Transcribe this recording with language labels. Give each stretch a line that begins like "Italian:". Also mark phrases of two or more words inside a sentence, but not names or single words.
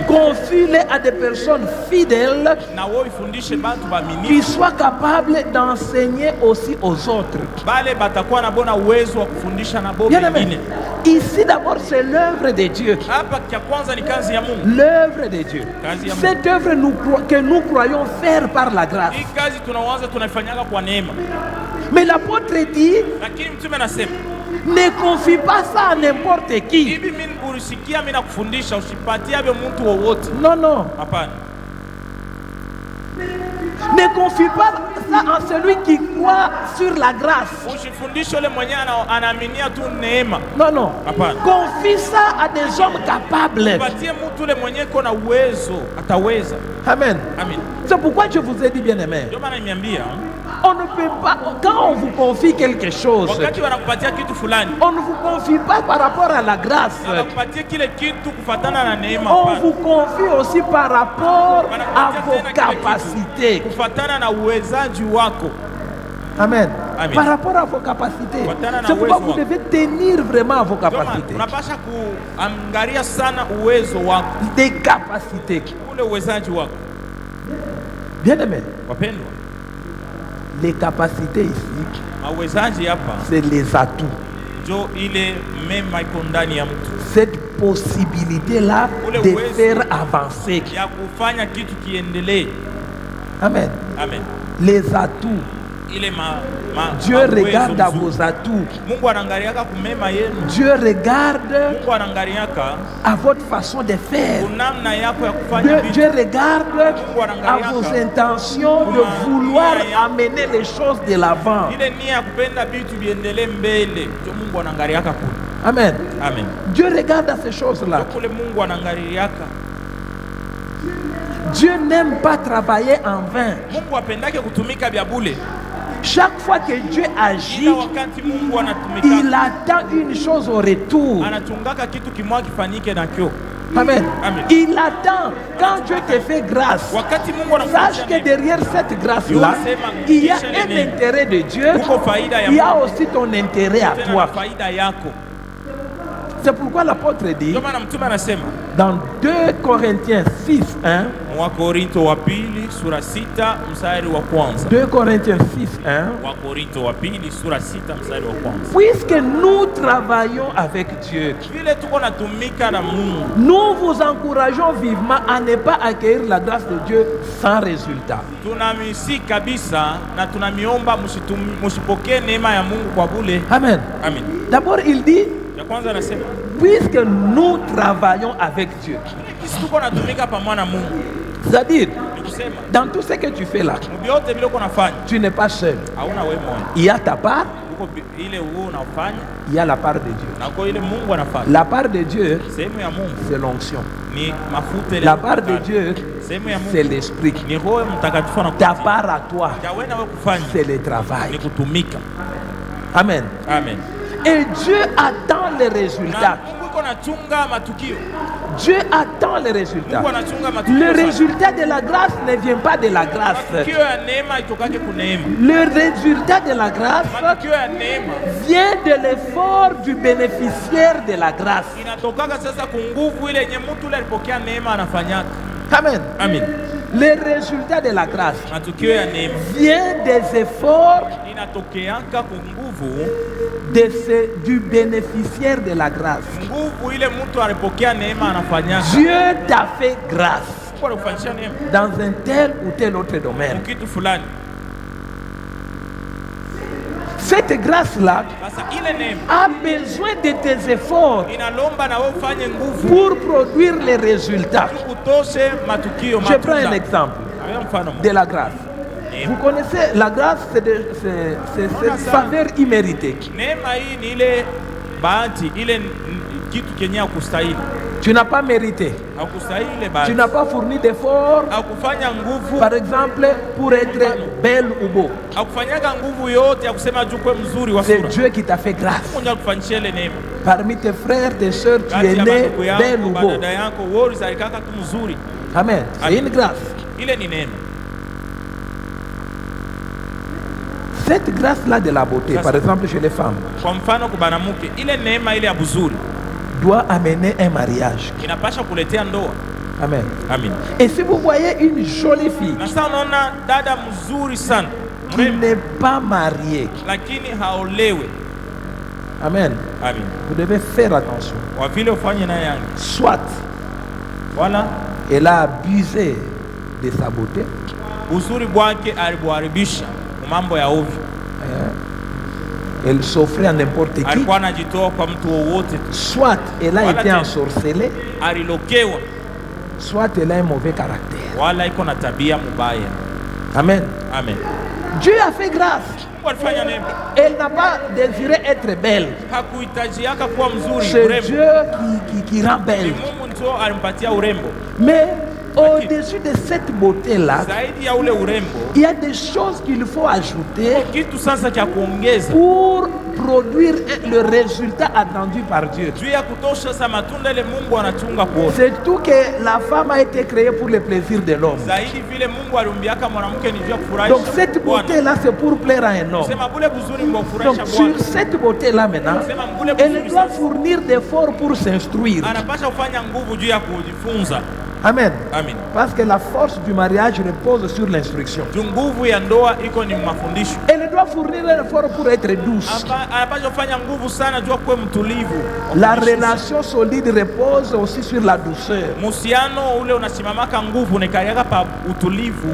French: confie-les à des personnes fidèles
Swahili: Na wewe ifundishe batu ba
French: qui
Swahili: mingi.
French: soient capables d'enseigner aussi aux autres.
Swahili: Bale batakuwa na bona uwezo wa kufundisha na bo
French: Bien aimé,
Swahili: wengine.
French: ici d'abord c'est l'œuvre de Dieu.
Swahili: Hapa kia kwanza ni kazi ya Mungu.
French: L'œuvre de Dieu.
Swahili: Kazi ya Mungu.
French: Cette œuvre que nous croyons faire par la grâce.
Swahili: Hii kazi tunaanza tunaifanyaga kwa neema.
French: Mais l'apôtre dit,
Swahili: Lakini mtume anasema,
French: ne confie pas ça à n'importe qui.
Swahili: hivi mimi ulisikia mimi nakufundisha usipatie hapo mtu wowote.
French: Non, non.
Swahili: Hapana.
French: Ne confie pas ça en celui qui croit sur la grâce.
Swahili: Usifundishe yule mwenyewe anaaminia tu neema.
French: Non, non.
Swahili: Hapana.
French: Confie ça à des hommes capables.
Swahili: Patie mtu yule mwenyewe kuna uwezo, ataweza.
French: Amen.
Swahili: Amen.
French: C'est pourquoi je vous ai dit, bien aimé,
Swahili: Ndio maana nimeambia,
French: on ne peut pas, quand on vous confie quelque chose,
Swahili: wakati wanakupatia kitu fulani,
French: on ne vous confie pas par rapport à la grâce.
Swahili: wanakupatia kile kitu kufatana na neema.
French: On
Swahili: Hapana.
French: vous confie aussi par rapport à
Swahili: Wanakupatia
French: vos
Swahili: tena kile
French: capacités.
Swahili: kitu kufatana na uwezaji wako.
French: Amen.
Swahili: Amen.
French: Par rapport à vos capacités.
Swahili: Kufuatana na
French: C'est pourquoi
Swahili: uwezo
French: vous
Swahili: wako.
French: devez tenir vraiment à vos
Swahili: Ndio maana
French: capacités.
Swahili: unapasha kuangalia sana uwezo wako,
French: Des capacités.
Swahili: ule uwezaji wako.
French: Bien aimé,
Swahili: Wapendwa,
French: les capacités ici,
Swahili: mawezaji hapa
French: c'est les atouts.
Swahili: ndio ile mema iko ndani ya mtu
French: Cette possibilité-là
Swahili: Ule
French: de
Swahili: uwezo.
French: faire avancer.
Swahili: ya kufanya kitu kiendelee.
French: Amen.
Swahili: Amen.
French: Les atouts.
Swahili: Ile
French: Dieu
Swahili: uwezo
French: regarde à
Swahili: mzuri.
French: vos atouts.
Swahili: Mungu anaangaliaka kumema yenu.
French: Dieu regarde
Swahili: Mungu anaangaliaka
French: à votre façon de faire.
Swahili: kunamna yako ya kufanya vitu.
French: Dieu regarde à vos intentions de vouloir amener les choses de l'avant.
Swahili: Ile nia ya kupenda vitu viendelee mbele. Ndio Mungu anaangaliaka kule.
French: Amen.
Swahili: Amen.
French: Dieu regarde à ces choses-là.
Swahili: Ndio kule Mungu anaangaliaka.
French: Dieu n'aime pas travailler en vain.
Swahili: Mungu apendake kutumika vya bure.
French: Chaque fois que Dieu agit,
Swahili: Ila wakati Mungu
French: il
Swahili: anatumika,
French: attend une chose au retour.
Swahili: anachungaka kitu kimoja kifanyike na kio.
French: Amen.
Swahili: Amen.
French: Il attend quand Dieu te fait grâce.
Swahili: Wakati Mungu
French: Sache que
Swahili: anakupatia neema,
French: derrière cette grâce-là, il y a un intérêt de Dieu. Il y a aussi ton intérêt à
Swahili: tena na
French: toi.
Swahili: faida yako.
French: C'est pourquoi l'apôtre dit
Swahili: Ndio maana mtume anasema
French: dans 2 Corinthiens 6, 1,
Swahili: Wakorinto wa pili sura 6 mstari wa kwanza.
French: 2 Corinthiens 6, 1,
Swahili: Wakorinto wa pili sura 6 mstari wa kwanza.
French: puisque nous travaillons avec Dieu,
Swahili: Vile tuko natumika na Mungu,
French: nous vous encourageons vivement à ne pas accueillir la grâce de Dieu sans résultat.
Swahili: tunamisi kabisa na tunamiomba msipokee neema ya Mungu kwa bure.
French: Amen.
Swahili: Amen.
French: D'abord, il dit,
Swahili: Ya kwanza anasema
French: puisque nous travaillons avec Dieu.
Swahili: sisi tuko natumika pamoja na Mungu.
French: C'est-à-dire,
Swahili: Ni kusema
French: dans tout ce que tu fais là,
Swahili: vyote vile uko nafanya
French: tu n'es pas seul.
Swahili: hauna wewe mmoja.
French: Il y a ta part,
Swahili: Uko ile wewe unafanya
French: il y a la part de Dieu.
Swahili: na kwa ile Mungu anafanya.
French: La part de Dieu,
Swahili: Sehemu ya Mungu
French: c'est l'onction.
Swahili: ni mafuta ile.
French: La part de Dieu,
Swahili: Sehemu ya
French: c'est
Swahili: Mungu
French: l'esprit.
Swahili: ni Roho Mtakatifu na
French: Ta part à toi,
Swahili: ya wewe wewe kufanya
French: c'est le
Swahili: ni
French: travail.
Swahili: kutumika.
French: Amen.
Swahili: Amen.
French: Et Dieu attend les résultats.
Swahili: Na Mungu iko nachunga matukio.
French: Dieu attend les résultats.
Swahili: Mungu anachunga matukio.
French: Le
Swahili: sana.
French: résultat de la grâce ne vient pas de la grâce.
Swahili: Matukio ya neema itokake kuneema.
French: Le résultat de la grâce
Swahili: Matukio ya neema
French: vient de l'effort du bénéficiaire de la grâce.
Swahili: inatokaka sasa ku nguvu ile yenye mtu ule alipokea neema anafanyaka.
French: Amen.
Swahili: Amen.
French: Le résultat de la grâce
Swahili: Matukio ya neema
French: vient des efforts
Swahili: inatokeaka ku nguvu,
French: du bénéficiaire de la grâce.
Swahili: nguvu ile mtu alipokea neema anafanyaka.
French: Dieu t'a fait grâce
Swahili: Kwa kufanyisha neema
French: dans un tel ou tel autre domaine.
Swahili: kitu fulani.
French: Cette grâce-là
Swahili: Sasa ile neema
French: a besoin de tes efforts
Swahili: inalomba na wewe ufanye nguvu
French: pour produire les résultats.
Swahili: kutoshe matukio
French: Je prends un
Swahili: matunda.
French: exemple
Swahili: Awe mfano
French: de la grâce. Vous connaissez la grâce, c'est cette faveur imméritée.
Swahili: neema hii ni ile bahati ile kitu kenye hakustahili.
French: Tu n'as pas mérité.
Swahili: Hakustahili ile
French: Tu
Swahili: bahati.
French: n'as pas fourni d'efforts,
Swahili: Hakufanya nguvu,
French: par exemple, pour être belle ou beau.
Swahili: hakufanyaga nguvu yote ya kusema juu kwa mzuri wa
French: C'est
Swahili: sura.
French: Dieu qui t'a fait grâce.
Swahili: Mungu akufanyishia ile neema.
French: Parmi tes frères, tes sœurs, tu
Swahili: Kati
French: es
Swahili: ya
French: né
Swahili: ndugu
French: belle ou
Swahili: yako,
French: beau.
Swahili: dada yako, wote zalikaka tu mzuri.
French: Amen. C'est
Swahili: Amen.
French: une grâce.
Swahili: Ile ni neema.
French: Cette grâce-là de la beauté, par exemple chez les femmes,
Swahili: Kwa mfano kwa banamuke, ile neema ile ya buzuri
French: doit amener un mariage.
Swahili: inapasha kuletea ndoa.
French: Amen.
Swahili: Amen.
French: Et si vous voyez une jolie fille
Swahili: Na sasa unaona dada mzuri sana
French: qui
Swahili: mrembo,
French: n'est pas mariée,
Swahili: lakini haolewe.
French: Amen,
Swahili: Amen.
French: vous devez faire attention.
Swahili: Kwa vile ufanye naye yangu,
French: Soit
Swahili: wala
French: elle a abusé de sa beauté,
Swahili: uzuri bwake alibuharibisha mambo ya ovyo.
French: elle s'offrait à n'importe qui.
Swahili: Alikuwa anajitoa kwa mtu wowote tu,
French: Soit elle a Voilà, été tiens. ensorcelée,
Swahili: alilokewa
French: soit elle a un mauvais caractère.
Swahili: wala iko na tabia mubaya.
French: Amen.
Swahili: Amen.
French: Dieu a fait grâce.
Swahili: Mungu alifanya neema,
French: Elle n'a pas désiré être belle.
Swahili: hakuhitajiaka kuwa mzuri
French: C'est
Swahili: urembo,
French: Dieu qui rend
Swahili: ni
French: belle.
Swahili: Mungu ndio alimpatia urembo.
French: Mais au-dessus de cette beauté-là,
Swahili: Zaidi ya ule urembo,
French: il y a des choses qu'il faut ajouter
Swahili: kitu sasa cha kuongeza
French: pour produire le résultat attendu par Dieu.
Swahili: juu ya kutosha sa matunda ile Mungu anachunga kuona.
French: C'est tout que la femme a été créée pour le plaisir de l'homme.
Swahili: Zaidi vile Mungu aliumbiaka mwanamke ni juu ya
French: Donc
Swahili: kufurahisha
French: cette
Swahili: Bwana.
French: beauté-là, c'est pour plaire à un homme.
Swahili: Sema bule buzuri mbofurahisha
French: Donc
Swahili: Bwana.
French: sur cette beauté-là maintenant,
Swahili: Sema bule
French: elle
Swahili: buzuri
French: doit
Swahili: sasa
French: fournir d'efforts pour s'instruire.
Swahili: anapasha kufanya nguvu juu ya kujifunza.
French: Amen.
Swahili: Amen.
French: Parce que la force du mariage repose sur l'instruction.
Swahili: Juu nguvu ya ndoa iko ni mafundisho.
French: Elle doit fournir un effort pour être douce.
Swahili: Anapasha kufanya nguvu sana juu ya kuwa mtulivu.
French: La relation solide repose aussi sur la douceur.
Swahili: Muhusiano ule unasimamaka nguvu nekaliaka pa utulivu.